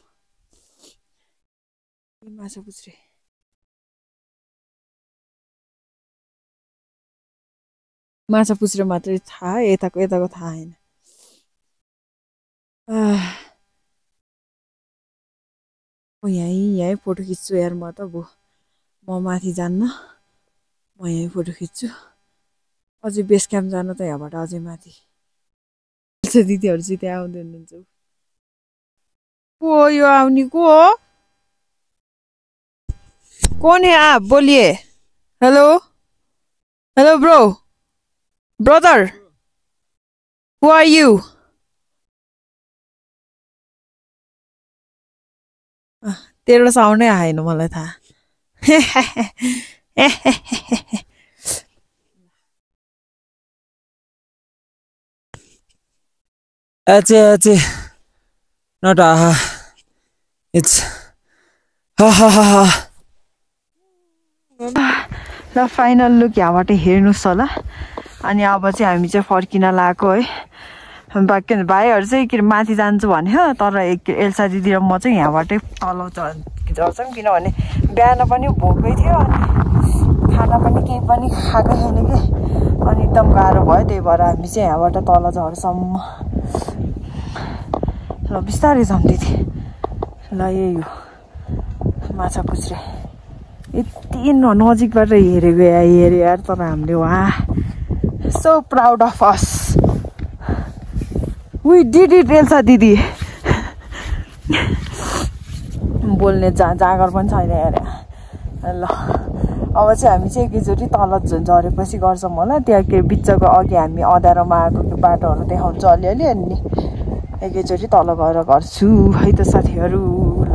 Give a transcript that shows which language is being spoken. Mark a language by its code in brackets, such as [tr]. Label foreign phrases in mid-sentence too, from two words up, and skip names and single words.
[ne] माछा पुछ्रे मात्रै थाहा यताको थाहा होइन यहीँ फोटो खिच्छु यार म त म माथि जान्न म यहीँ फोटो खिच्छु अझै बेस क्याम्प जानु त यहाँबाट अझै माथि दिदीहरू चाहिँ त्यहाँ आउँदै हुनुहुन्छ को यो आउने को हो [hi] कौन है आप बोलिए [en] hello hello brother who are you [ne] तेरो साउन्डै आएन मलाई थाहा [en] Ache, not aha. It's ha. [ne] ल फाइनल लुक यहाँबाट हेर्नुहोस् होला अनि अब चाहिँ हामी चाहिँ फर्किन लागेको है बाँकी भाइहरू चाहिँ के माथि जान्छु भन्यो तर एल्सा दिदी र म चाहिँ यहाँबाटै तल झर्छौँ किनभने बिहान पनि भोकै थियो अनि खाना पनि केही पनि खाएकै छैन कि अनि एकदम गाह्रो भयो त्यही भएर हामी चाहिँ यहाँबाट तल झर्छौँ ल बिस्तारै जाउँ दिदी ल यही हो माछा पुछ्रे यति नजिकबाट हेरेको हेऱ्यो यार तर हामीले [en] wow so proud of us we did it [ne] एल्सा दिदी बोल्ने जाँगर पनि छैन यार ल अब चाहिँ हामी चाहिँ एकैचोटि तल झरेपछि गर्छौँ होला त्यहाँ के बिचको अघि हामी अँध्यारोमा आएको बाटोहरू देखाउँछ अलिअलि अनि एकैचोटि तल गएर गर्छु है त साथीहरू ल